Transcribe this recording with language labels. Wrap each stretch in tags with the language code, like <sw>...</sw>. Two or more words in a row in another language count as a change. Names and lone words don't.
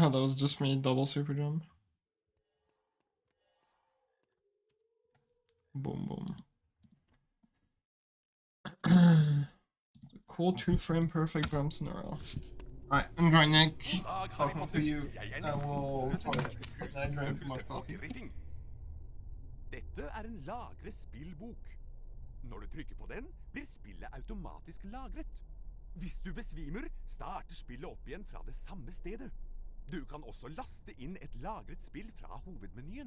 <en>Oh, that was just me double super jump. Boom, boom. Cool 2-frame perfect jumps in a row. Alright, enjoy Nick. Talking to you. I will</en> <no>Dette er en lagre spillbok. Når du trykker på den, blir spillet automatisk lagret. Hvis du besvimer, starter spillet opp igjen fra det samme stedet. Du kan også laste inn et lagret spill fra hovedmenyen.</no>